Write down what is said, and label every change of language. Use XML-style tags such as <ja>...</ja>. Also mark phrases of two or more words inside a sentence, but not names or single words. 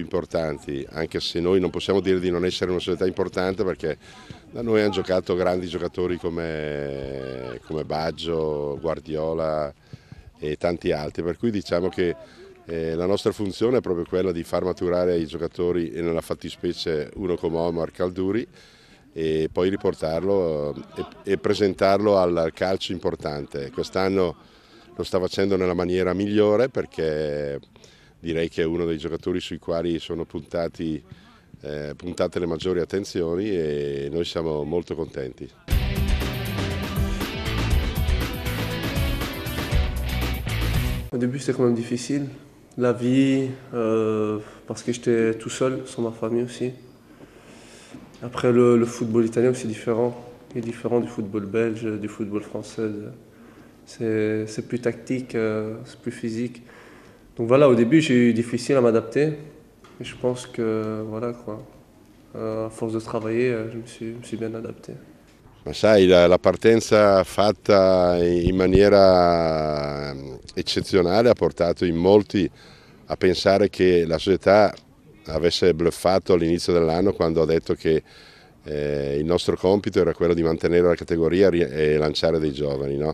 <it>importanti, anche se noi non possiamo dire di non essere una società importante perché da noi hanno giocato grandi giocatori come Baggio, Guardiola e tanti altri, per cui diciamo che la nostra funzione è proprio quella di far maturare i giocatori, e nella fattispecie uno come Omar Calduri, e poi riportarlo e presentarlo al calcio importante. Quest'anno lo sta facendo nella maniera migliore perché direi che è uno dei giocatori sui quali sono puntate le maggiori attenzioni e noi siamo molto contenti.</it> <fr>Au début, c'était quand même difficile. La vie, parce que j'étais tout seul, sans ma famille aussi. Après, le football italien, c'est différent. Il est différent du football belge, du football français. C'est plus tactique, c'est plus physique. Donc voilà, au début, j'ai eu difficile à m'adapter. Et je pense que, voilà quoi, à force de travailler, je me suis bien adapté.</fr> <it>Ma sai, la partenza fatta in maniera eccezionale ha portato in molti a pensare che la società avesse bluffato all'inizio dell'anno quando ha detto che il nostro compito era quello di mantenere la categoria e lanciare dei giovani, no?</it>